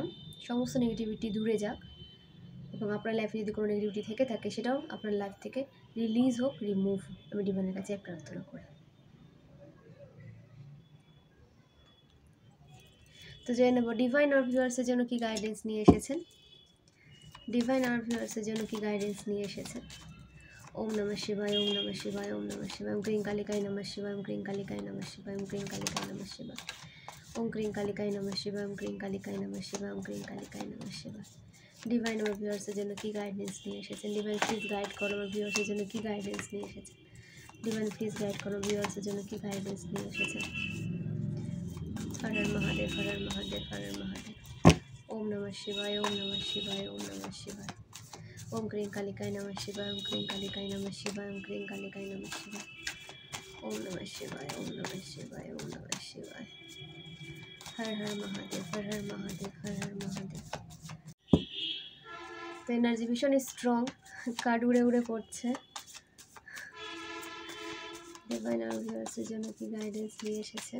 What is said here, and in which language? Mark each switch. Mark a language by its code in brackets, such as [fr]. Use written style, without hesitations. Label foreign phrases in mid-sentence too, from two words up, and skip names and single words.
[bn] সমস্ত নেগেটিভিটি দূরে যাক এবং আপনার লাইফে যদি কোনো নেগেটিভিটি থেকে থাকে সেটাও আপনার লাইফ থেকে রিলিজ হোক, রিমুভ হোক। আমি ডিভাইনের কাছে প্রার্থনা করি। তো জেনে নেব ডিভাইন আর ভিউয়ার্সের জন্য কি গাইডেন্স নিয়ে এসেছেন। ডিভাইন আর ভিউয়ার্সের জন্য কি গাইডেন্স নিয়ে এসেছেন। [sa] ओम नमः शिवाय, ओम नमः शिवाय, ओम नमः शिवाय, ओम क्रीं कालिकाय नमः शिवाय, ओम क्रीं कालिकाय नमः शिवाय, ओम क्रीं कालिकाय नमः शिवाय, ओम क्रीं कालिकाय नमः शिवाय, ओम क्रीं कालिकाय नमः शिवाय, ओम क्रीं कालिकाय नमः शिवाय। [bn] ডিভাইন আমার ভিউয়ার্সের জন্য কি গাইডেন্স নিয়ে এসেছেন। [en] Divine please guide [bn] করো আমার ভিউয়ার্সের জন্য কি গাইডেন্স নিয়ে এসেছেন। [en] Divine please guide [bn] করো ভিউয়ার্সের জন্য কি গাইডেন্স নিয়ে এসেছেন। [sa] হর হর মহাদেব, হর হর মহাদেব, হর হর মহাদেব। ओम नमः शिवाय, ओम नमः शिवाय, ओम नमः शिवाय, ओम क्रीं कालिकाय नमः शिवाय, ओम क्रीं कालिकाय नमः शिवाय, ओम क्रीं कालिकाय नमः शिवाय, ओम नमः शिवाय, ओम नमः शिवाय, ओम नमः शिवाय। हर हर महादेव, हर हर महादेव, हर हर महादेव। [bn] তো এনার্জি ভীষণ স্ট্রং, কার্ড উড়ে উড়ে পড়ছে। ডিভাইন আর ভিউয়ার্সের জন্য কি গাইডেন্স নিয়ে এসেছেন।